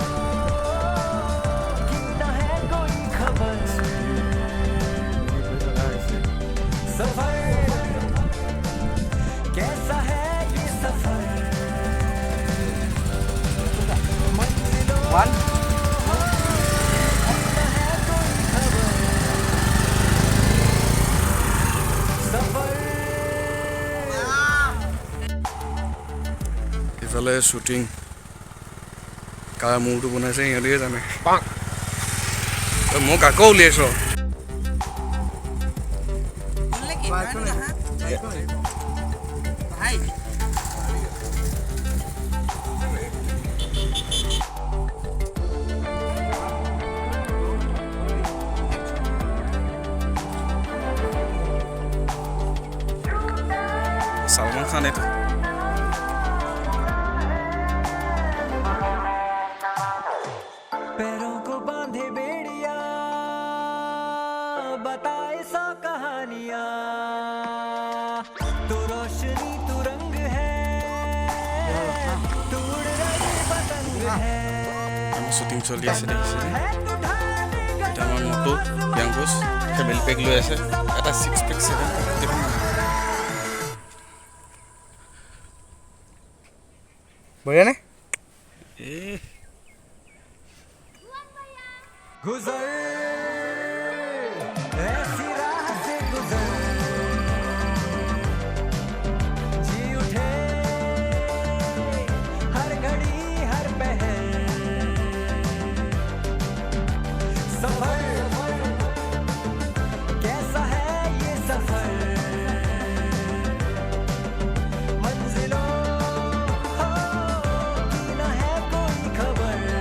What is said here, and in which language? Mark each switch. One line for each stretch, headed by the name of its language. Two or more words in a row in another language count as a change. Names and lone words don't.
Hindi: की न है कोई खबर सफर कैसा है ये सफर मंजिलों
English: One.
Hindi: न है कोई खबर सफर
Assamese: ইফালে শুটিং কাৰ মূৰটো বনাইছে সিহঁতিহে জানে মোক আকৌ উলিয়াইছ ভাই সালমান খান এইটো
Hindi: पैरों को बांधे बेड़िया बताए सौ कहानियां तू रोशनी तू रंग है तू उड़ रही पतंग है
Assamese: আমাৰ শ্বুটিং চলি আছে দেখিছে
Hindi: है तू ढाले
Assamese: এতিয়া আমাৰ মটো প্ৰিয়াংকুশ
English: family pack
Assamese: লৈ আছে এটা 6 পেক 7 পেক দেখোন বঢ়িয়া নে
Hindi: गुजर ऐसी राह से गुजर जी उठे हर घड़ी हर पहर सफर कैसा है ये सफर मंजिलों की न है कोई खबर